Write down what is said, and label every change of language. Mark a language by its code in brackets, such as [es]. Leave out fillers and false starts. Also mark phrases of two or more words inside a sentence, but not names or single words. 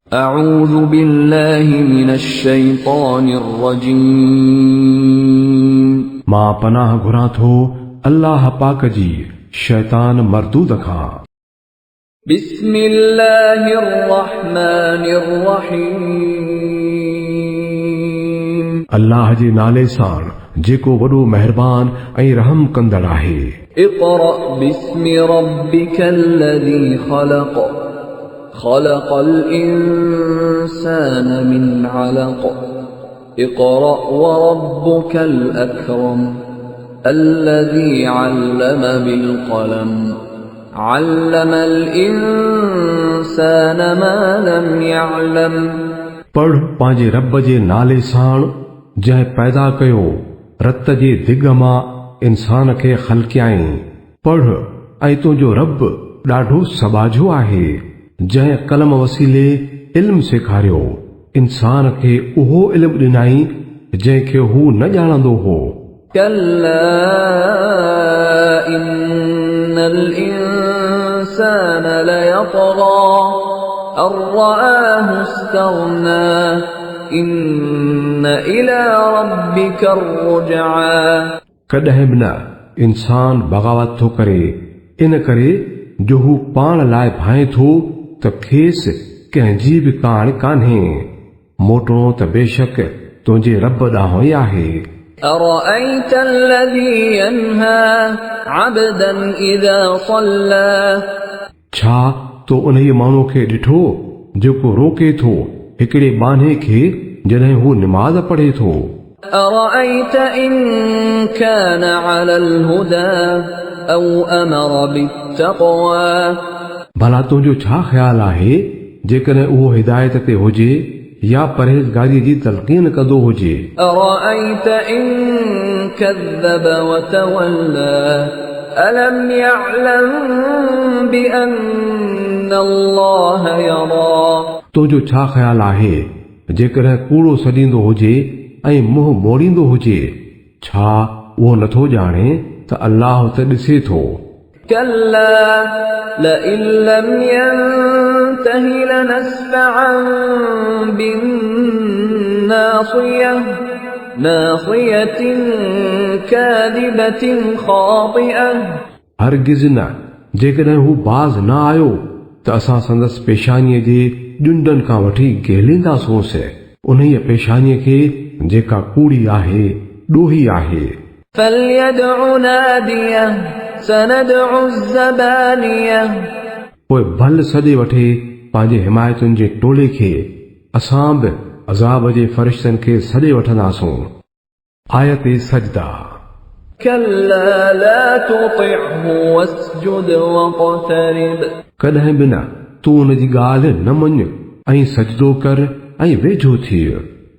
[ar] أعوذ بالله من الشيطان الرجيم [sd] मां पनाह घुरां थो अल्लाह पाक जी शैतान मरदूद खां। [ar] بسم الله الرحمن الرحيم [sd] अल्लाह जे नाले सां जेको वॾो महिरबान ऐं रहम कंदड़ आहे। [ar] اقرأ باسم ربك الذي خلق خلق الإنسان من علق اقرأ وربك الأكرم الذي علم بالقلم علم الإنسان ما لم يعلم [sd] पढ़ पंहिंजे रब जे नाले सां जंहिं पैदा कयो रत जे दिग मां इंसान खे ख़लक़ियाईं। पढ़ ऐं तुंहिंजो रब ॾाढो सबाझो आहे जंहिं कलम वसीले इल्म सेखारियो इंसान खे उहो इल्म ॾिनाई जंहिंखे हू न ॼाणंदो हो। [ar] كلا إن الإنسان ليطغى أن رآه استغنى إن إلى ربك الرجعى [sd] कॾहिं बि न इंसान बग़ावत थो करे इन करे जो हू पाण लाइ भाए थो त खेसि कंहिंजी बि कान कान्हे। मोटणो त बेशक तुंहिंजे रब ॾांहुं ई आहे। [ar] أرأيت الذي ينهى عبدا إذا صلى [sd] छा तो उन्हीअ माण्हू खे ॾिठो जेको रोके थो हिकिड़े बाने खे जॾहिं हू निमाज़ पढ़े थो। [ar] أرأيت إن كان على الهدى أو أمر بالتقوى [sd] भला तुंहिंजो छा ख़्यालु आहे जेकॾहिं उहो हिदायत ते हुजे या परहेज़गारीअ जी तलक़ीन कंदो हुजे। [ar] أرأيت إن كذب وتولى ألم يعلم بأن الله يرى [sd] तुंहिंजो छा ख़्यालु आहे जेकॾहिं कूड़ो सॾींदो हुजे ऐं मुंहुं मोड़ींदो हुजे छा उहो नथो ॼाणे त अल्लाह त ॾिसे थो। [ar] كلا لئن لم ينته لنسفعا بالناصية ناصية كاذبة خاطئة [sd] हरगिज़ न जेकॾहिं हू बाज़ न आयो त असां संदसि पेशानीअ जे ॼुंडनि खां वठी गहलींदासूंसि उन्हीअ पेशानीअ खे जेका कूड़ी आहे ॾोही आहे। [ar] فليدع ناديه سندع الزبانية [sd] पोइ भल सॾे वठे पंहिंजे हिमायतुनि जे टोले खे असां बि अज़ाब जे फ़रिश्तनि खे सॾे वठंदासूं। आयत सजदा [ar] كلا لا تطعه واسجد واقترب [sd] कॾहिं बि न तूं उन जी ॻाल्हि न मञ ऐं सजदो कर ऐं वेझो थी।